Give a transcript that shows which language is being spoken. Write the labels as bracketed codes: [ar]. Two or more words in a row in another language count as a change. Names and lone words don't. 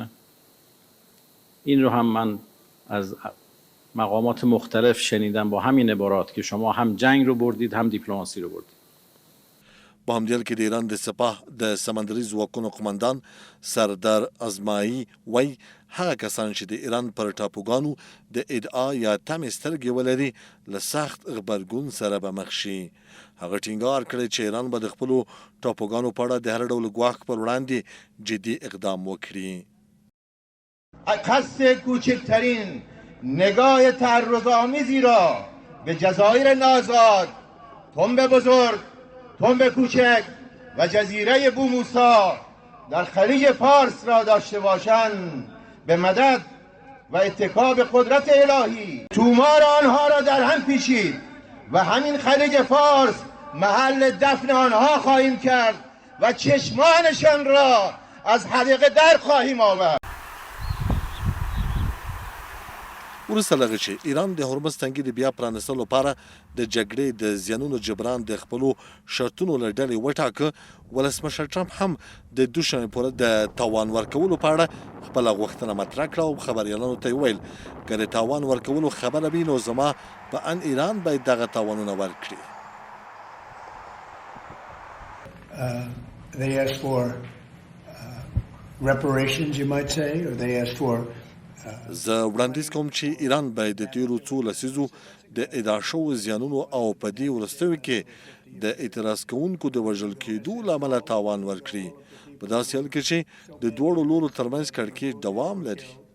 [fa] این رو هم من از مقامات مختلف شنیدم با همین عبارات که شما هم جنگ رو بردید هم دیپلماسی رو بردید. [ps] په همدې حال کې د ایران د سپاه د سمندري ځواکونو قمندان سردار ازمایي وایي هغه کسان چې د ایران پر ټاپوګانو د ادعا یا تمې سترګې ولري له سخت غبرګون سره به مخ شي. هغه ټینګار کړی چې ایران به د خپلو ټاپوګانو په اړه د هر ډول ګواښ پر وړاندې جدي اقدام وکړي. [fa] قصد کوچکترین نگاه تعرض‌آمیزی را به جزایر نازاد، تنب بزرگ، تنب کوچک و جزیره بو موسی در خلیج فارس را داشته باشند به مدد و اتکا به قدرت الهی تومار آنها را در هم پیچید و همین خلیج فارس محل دفن آنها خواهیم کرد و چشمانشان را از حدیقه در خواهیم آورد. [ps] وروسته له هغه چې ایران د هرمز تنګي د بیا پرانستلو لپاره د جګړې د زیانونو جبران د خپلو شرطونو له ډلې وټاکه، ولسمشر ټرمپ هم د دوشنبې پورې د تاوان ورکولو په اړه خپله غوښتنه مطرح کړه او خبریالانو ته یې ویل که د تاوان ورکولو خبره وي نو زما په ان ایران باید دغه تاوانونه ورکړي. [en] They asked for reparations, you might say, or they asked for [ps] زه وړاندیز کوم چې ایران باید د تیرو څو لسیزو د ادعا شوو زیانونو او په دې وروستیو کې د اعتراض کوونکو د وژل کېدو له امله تاوان ورکړي په داسې حال کې چې د دواړو لورو ترمنځ کړکېچ دوام لري.